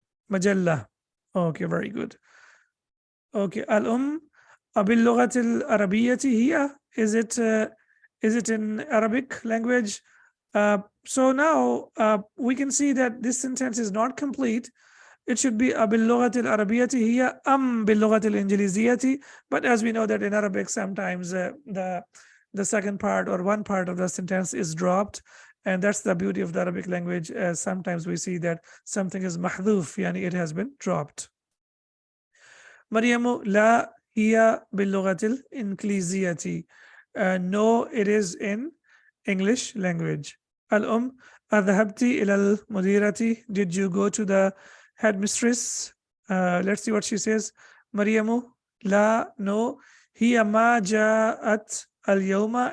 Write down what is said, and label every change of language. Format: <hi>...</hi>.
<en>مجلة. Okay, very good. Okay, Al-Um</en> <ar>باللغة العربية هي,</ar> <en>is it in Arabic language? So now we can see that this sentence is not complete. It should be</en> <ar>باللغة العربية هي باللغة الإنجليزية.</ar> <en>But as we know that in Arabic sometimes the second part or one part of the sentence is dropped. And that's the beauty of the Arabic language. Sometimes we see that something is mahdhuf, yani it has been dropped.</en> <ar>مريم لا هي باللغة الإنجليزية.</ar> <en>No, it is in English language.</en> <ar>الأم أذهبت إلى المديرة.</ar> <en>Did you go to the headmistress? Let's see what she says. مريم لا, no.</en> <ar>هي ما جاءت اليوم.</ar>